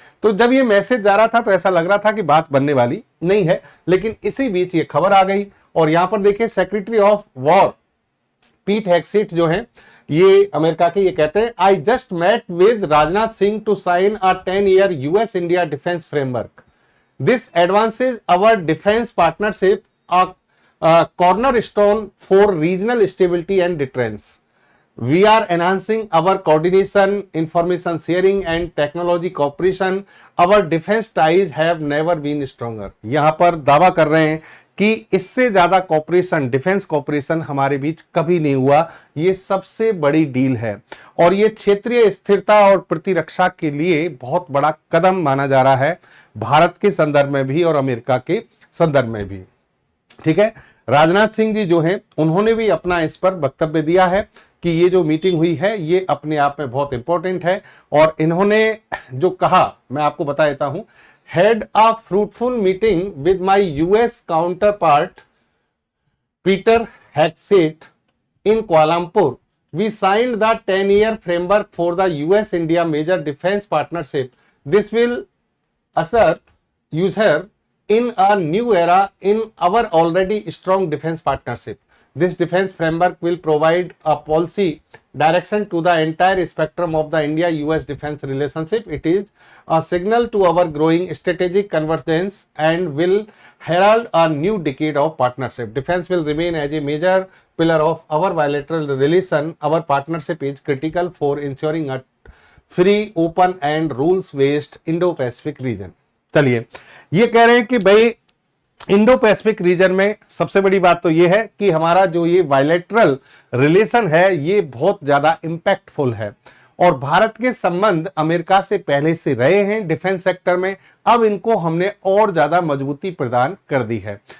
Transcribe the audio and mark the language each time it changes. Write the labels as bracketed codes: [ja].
[hi] तो जब ये मैसेज जा रहा था तो ऐसा लग रहा था कि बात बनने वाली नहीं है, लेकिन इसी बीच ये खबर आ गई। और यहां पर देखिए, secretary of war Pete Hegseth जो है ये अमेरिका के, ये कहते हैं, [en] I just met with Rajnath Singh to sign a 10-year US India defence framework. This advances our defence partnership, a cornerstone for regional stability and deterrence. We are enhancing our coordination, information sharing and technology cooperation. Our defense ties have never been stronger. [hi] यहां पर दावा कर रहे हैं कि इससे ज्यादा corporation, defence cooperation हमारे बीच कभी नहीं हुआ। ये सबसे बड़ी डील है और ये क्षेत्रीय स्थिरता और प्रतिरक्षा के लिए बहुत बड़ा कदम माना जा रहा है, भारत के संदर्भ में भी और अमेरिका के संदर्भ में भी। ठीक है, राजनाथ सिंह जी जो हैं उन्होंने भी अपना इस पर वक्तव्य दिया है कि ये जो मीटिंग हुई है ये अपने आप में बहुत इंपॉर्टेंट है, और इन्होंने जो कहा मैं आपको बता देता हूं, [en] Had a fruitful meeting with my US counterpart Peter Hegseth in Kuala Lumpur. We signed the 10-year framework for the US India major defence partnership. This will usher in a new era in our already strong defense partnership. This defense framework will provide a policy direction to the entire spectrum of the India-US defense relationship. It is a signal to our growing strategic convergence and will herald a new decade of partnership. Defense will remain as a major pillar of our bilateral relation. Our partnership is critical for ensuring a free, open and rules-based Indo-Pacific region. [hi] चलिए, ये कह रहे हैं कि भाई Indo Pacific region में सबसे बड़ी बात तो ये है कि हमारा जो ये बायलैटरल रिलेशन है ये बहुत ज्यादा इंपैक्टफुल है, और भारत के संबंध अमेरिका से पहले से रहे हैं डिफेंस सेक्टर में, अब इनको हमने और ज्यादा मजबूती प्रदान कर दी है।